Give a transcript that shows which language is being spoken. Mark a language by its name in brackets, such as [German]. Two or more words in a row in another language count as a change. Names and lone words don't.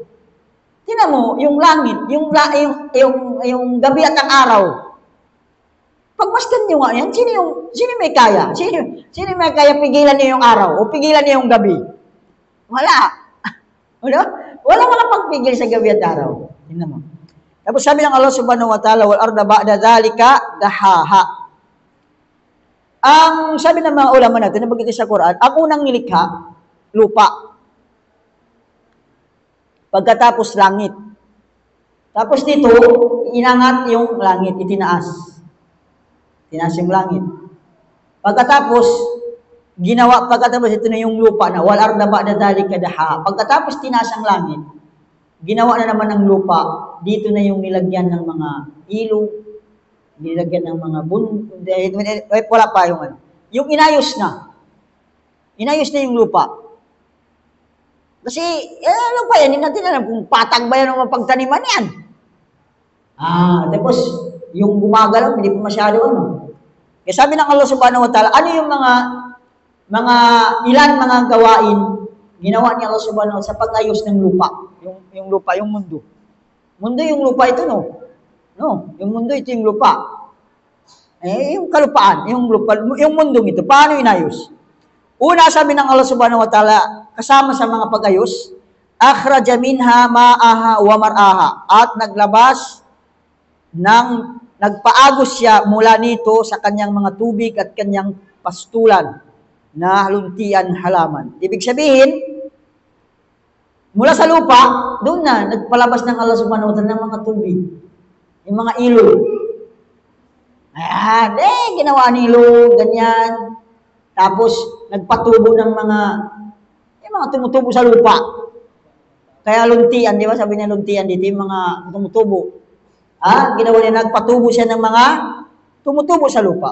[Filipino] Tingnan mo, yung langit, yung gabi at ang araw. Pagmasdan nyo nga yan, sino may kaya? Sino may kaya pigilan niyo yung araw o pigilan niyo yung gabi? Wala. Wala makapagpigil sa gabi at araw. Tingnan mo. Tapos sabi ng Allah [Arabic] سبحانه وتعالى, والأرض بعد ذلك دحاها. [Filipino] Ang sabi ng mga ulama natin, nabagay sa Quran, ang unang nilikha, lupa. Pagkatapos langit. Tapos dito, inangat yung langit, itinaas. Tinaas yung langit. Pagkatapos ito na yung lupa na, [Arabic] والأرض بعد ذلك دحاها. [Filipino] Pagkatapos tinaas ang langit, ginawa na naman ng lupa, dito na yung nilagyan ng mga ilog, nilagyan ng mga wala pa yung yung inayos na yung lupa. Kasi, ano ba yan? Hindi natin alam kung patag ba yan o mapagtaniman yan. Tapos, yung gumagalaw, hindi pa masyado Kaya sabi ng Allah [Arabic] سبحانه وتعالى, [Filipino] ano yung mga gawain ginawa ni Allah [Arabic] سبحانه وتعالى [Filipino] sa pag-ayos ng lupa? Yung lupa, yung mundo. Mundo yung lupa ito, no? Yung mundo ito yung lupa. Yung kalupaan, yung mundong ito, paano inayos? Una, sabi ng Allah [Arabic] سبحانه وتعالى, [Filipino] kasama sa mga pag-ayos, [Arabic] أخرج منها ماءها ومرعاها, [Filipino] at naglabas nagpaagos siya mula nito sa kanyang mga tubig at kanyang pastulan na luntian halaman. Ibig sabihin, mula sa lupa, doon na, nagpalabas ng Allah [Arabic] سبحانه وتعالى [Filipino] ng mga tubig. Yung mga ilog. Ayan, ginawa ng ilog, ganyan. Tapos, nagpatubo ng yung mga tumutubo sa lupa. Kaya luntian, di ba? Sabi niya luntian dito, yung mga tumutubo. Ginawa niya, nagpatubo siya ng mga tumutubo sa lupa.